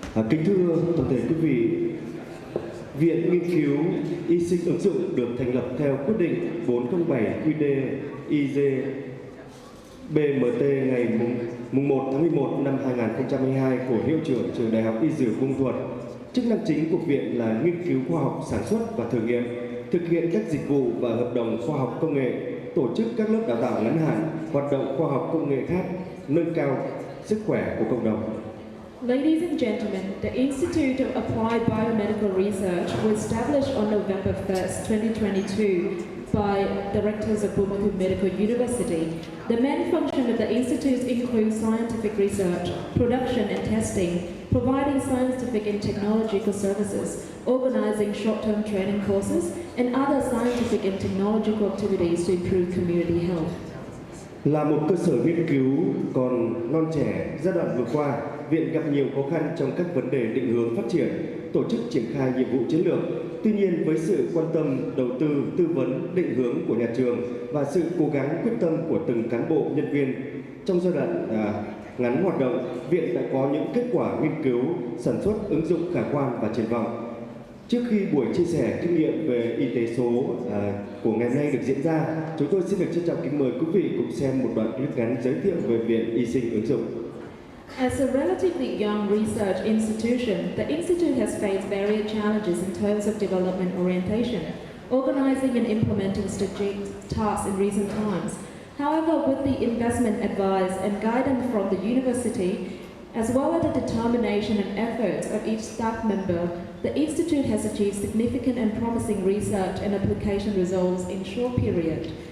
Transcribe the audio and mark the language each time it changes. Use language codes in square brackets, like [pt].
[vi] Kính thưa toàn thể quý vị, Viện Nghiên cứu Y sinh ứng dụng được thành lập theo quyết định 407 QĐ-IJ BMT ngày 1 tháng 11 năm 2022 của Hiệu trưởng Trường Đại học Y Dược Buôn Ma Thuột. Chức năng chính của viện là nghiên cứu khoa học, sản xuất và thử nghiệm, thực hiện các dịch vụ và hợp đồng khoa học công nghệ, tổ chức các lớp đào tạo ngắn hạn, hoạt động khoa học công nghệ khác, nâng cao sức khỏe của cộng đồng. [en] Ladies and gentlemen, the Institute of Applied Biomedical Research was established on November 1st, 2022 by directors of Buôn Ma Thuột Medical University. The main function of the institute includes scientific research, production and testing, providing scientific and technological services, organizing short-term training courses, and other scientific and technological activities to improve community health. [vi] Là một cơ sở nghiên cứu còn non trẻ, giai đoạn vừa qua, Viện gặp nhiều khó khăn trong các vấn đề định hướng phát triển, tổ chức triển khai nhiệm vụ chiến lược. Tuy nhiên, với sự quan tâm, đầu tư, tư vấn, định hướng của nhà trường và sự cố gắng quyết tâm của từng cán bộ nhân viên, trong giai đoạn ngắn hoạt động, Viện đã có những kết quả nghiên cứu, sản xuất, ứng dụng khả quan và triển vọng. Trước khi buổi chia sẻ kinh nghiệm về y tế số của ngày hôm nay được diễn ra, chúng tôi xin được trân trọng kính mời quý vị cùng xem một đoạn clip ngắn giới thiệu về Viện Y sinh ứng dụng. [en] As a relatively young research institution, the Institute has faced various challenges in terms of development orientation, organizing and implementing strategic tasks in recent times. However, with the investment advice and guidance from the university, as well as the determination and efforts of each staff member, the Institute has achieved significant and promising research and application results in short period.